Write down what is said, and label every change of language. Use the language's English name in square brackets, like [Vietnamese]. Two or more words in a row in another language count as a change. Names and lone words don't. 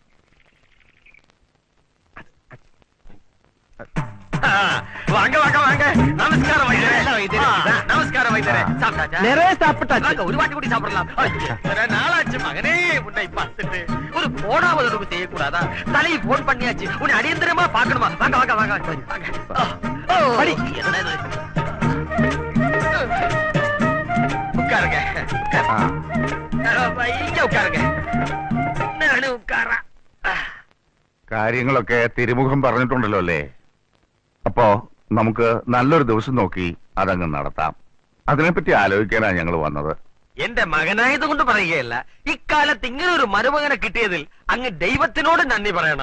[Tamil] வாங்க வாங்க வாங்க. [Malayalam] നമസ്കാരം വൈദ്യരെ. നമസ്കാരം വൈദ്യരെ. [Tamil] ஒரு வாட்டி கூடி சாப்பிடலாம். நாளாச்சு மகனே, உன்னை பார்த்துட்டு ஒரு போனாவது நமக்கு செய்யக்கூடாதா? தலையை போன் பண்ணியாச்சு, உன்னை அடியந்திரமா பாக்கணுமா? வாங்க வாங்க வாங்க. என்ன இது? உட்காருங்க. இங்க உட்காருங்க. நானும் உட்காரா. [Malayalam] കാര്യങ്ങളൊക്കെ തിരുമുഖം പറഞ്ഞിട്ടുണ്ടല്ലോ അല്ലേ? അപ്പോ നമുക്ക് നല്ലൊരു ദിവസം നോക്കി അതങ്ങ് നടത്താം. അതിനെപ്പറ്റി ആലോചിക്കാനാണ് ഞങ്ങൾ വന്നത്. എന്റെ മകനായത് കൊണ്ട് പറയുകയല്ല, ഇക്കാലത്ത് ഇങ്ങനെ ഒരു മരുമകനെ കിട്ടിയതിൽ അങ്ങ് ദൈവത്തിനോട് നന്ദി പറയണം.